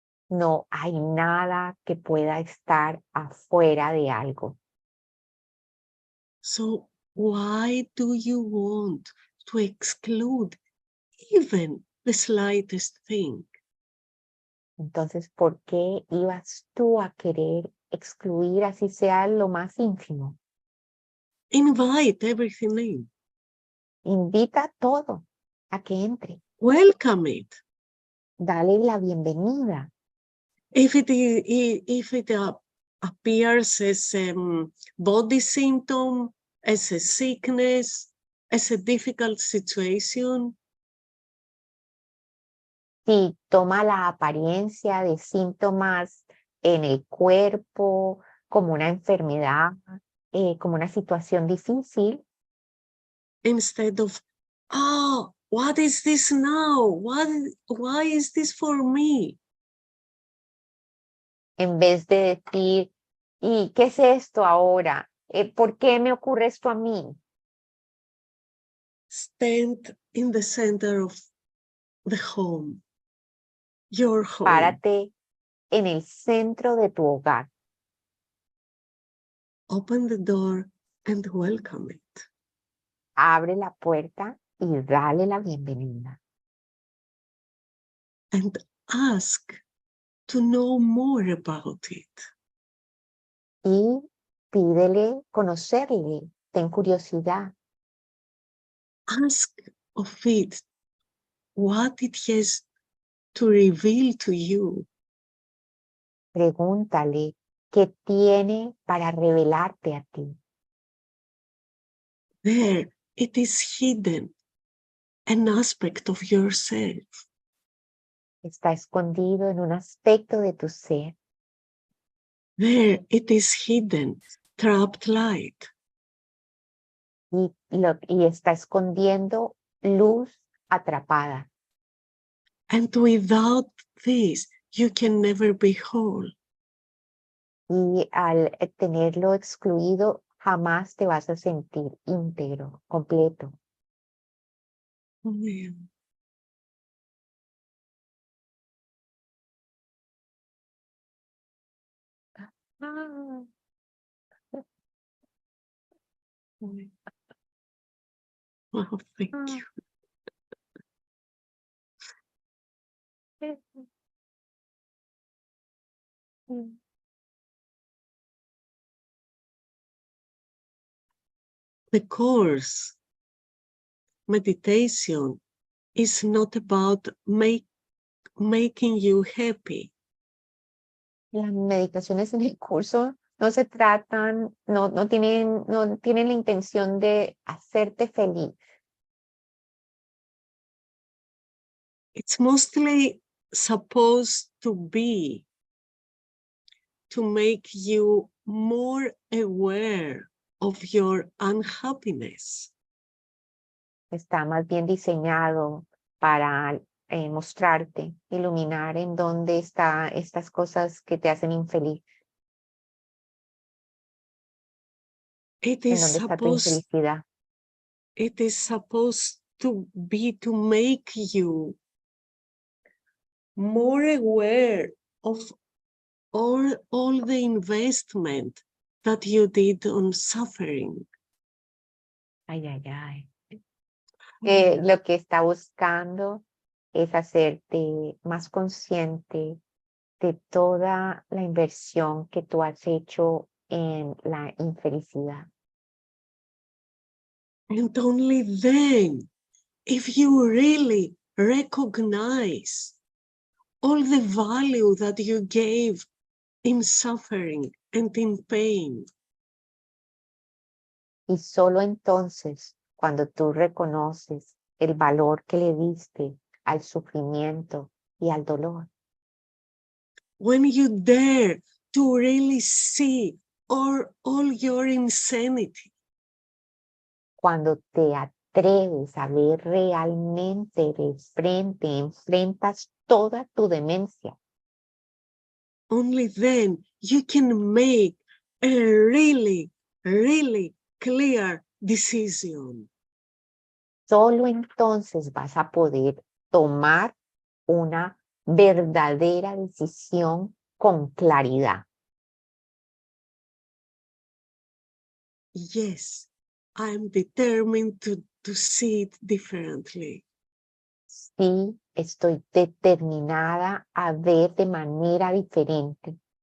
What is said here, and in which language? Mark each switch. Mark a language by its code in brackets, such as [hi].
[es] No hay nada que pueda estar afuera de algo. [en] So why do you want to exclude even the slightest thing? [es] Entonces, ¿por qué ibas tú a querer excluir así sea lo más ínfimo? [en] Invite everything in. [es] Invita todo a que entre. [en] Welcome it. [es] Dale la bienvenida. [en] If it appears as a body symptom, as a sickness, as a difficult situation, [es] Si toma la apariencia de síntomas en el cuerpo, como una enfermedad, como una situación difícil, [en] instead of, oh, what is this now? Why is this for me? [es] en vez de decir, ¿y qué es esto ahora? ¿Por qué me ocurre esto a mí? [en] Stand in the center of the home, your home. [es] Párate en el centro de tu hogar. [en] Open the door and welcome it. [es] Abre la puerta y dale la bienvenida. [en] And ask to know more about it. [es] Y pídele conocerle, ten curiosidad. [en] Ask of it what it has to reveal to you. [es] Pregúntale qué tiene para revelarte a ti. [en] There it is hidden, an aspect of yourself. [es] Está escondido en un aspecto de tu ser. [en] There it is hidden, trapped light. [es] Y está escondiendo luz atrapada. [en] And without this, you can never be whole. [es] Y al tenerlo excluido, jamás te vas a sentir íntegro, completo. [en] Amen. Ah. Oh, thank you. The course, meditation, is not about making you happy. [es] Las meditaciones en el curso no se tratan, no tienen la intención de hacerte feliz. [en] It's mostly supposed to be to make you more aware of your unhappiness. [es] Está más bien diseñado para mostrarte, iluminar en dónde están estas cosas que te hacen infeliz, [en] It [es] en [en] is [es] dónde está tu [en] supposed [es] infelicidad. [en] It is supposed to be to make you more aware of all the investment that you did on suffering. Ay, ay, ay. [es] Lo que está buscando es hacerte más consciente de toda la inversión que tú has hecho en la infelicidad. [en] And only then, if you really recognize all the value that you gave in suffering and in pain, [es] Y solo entonces, cuando tú reconoces el valor que le diste al sufrimiento y al dolor. [en] When you dare to really see all your insanity, [es] Cuando te atreves a ver realmente de frente, enfrentas toda tu demencia. [en] only then you can make a really, really clear decision. [es] Solo entonces vas a poder tomar una verdadera decisión con claridad. [en] Yes, I'm determined to see it differently. [es] Sí, estoy determinada a ver de manera diferente.